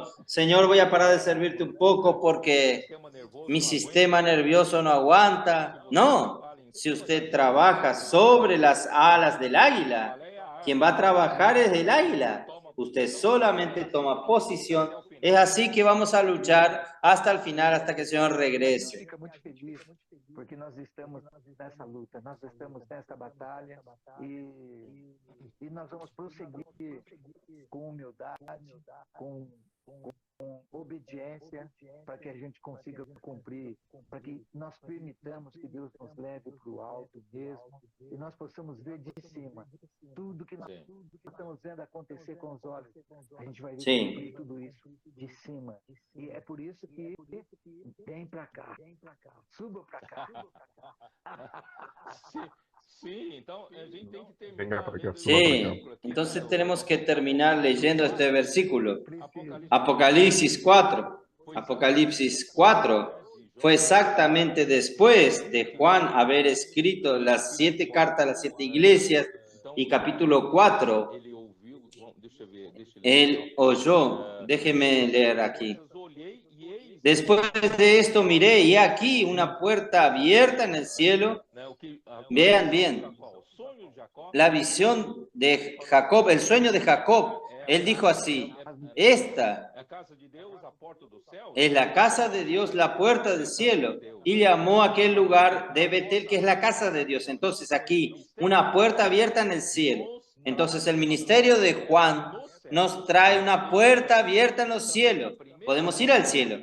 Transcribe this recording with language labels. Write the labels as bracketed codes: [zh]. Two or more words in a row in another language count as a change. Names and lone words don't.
[es] Señor, voy a parar de servirte un poco porque mi sistema nervioso no aguanta. No, si usted trabaja sobre las alas del águila, quien va a trabajar es el águila. Usted solamente toma posición. Es así que vamos a luchar hasta el final, hasta que el Señor regrese. [pt] Fica muito feliz porque nós estamos nessa luta, nós estamos nessa batalha e nós vamos prosseguir com humildade, com obediência, para que a gente consiga cumprir, para que nós permitamos que Deus nos leve para o alto mesmo e nós possamos ver de cima tudo que nós estamos vendo acontecer com os olhos. A gente vai ver cumprir tudo isso de cima. E é por isso que vem para cá, suba para cá. Sim, então a gente tem que terminar [es] Venga para acá, [pt] lendo [es] suba para Sí, acá. entonces tenemos que terminar leyendo este versículo. [pt] Apocalipse [es] Apocalipsis 4. Apocalipsis 4 fue exactamente después de Juan haber escrito las 7 cartas a las 7 iglesias y capítulo 4, [pt] ele ouviu, deixa eu ver, deixa eu ler. [es] él oyó, déjeme leer aquí. [pt] Depois olhei e eis [es] Después de esto miré y aquí una puerta abierta en el cielo. [pt] né, o que [es] Vean bien, [pt] o sonho de Jacó [es] la visión de Jacob, el sueño de Jacob. Él dijo así, esta [pt] é a casa de Deus, a porta do céu. [es] es la casa de Dios, la puerta del cielo. Y llamó a aquel lugar de Betel, que es la casa de Dios. Entonces aquí, una puerta abierta en el cielo. Entonces el ministerio de Juan nos trae una puerta abierta en los cielos. Podemos ir al cielo.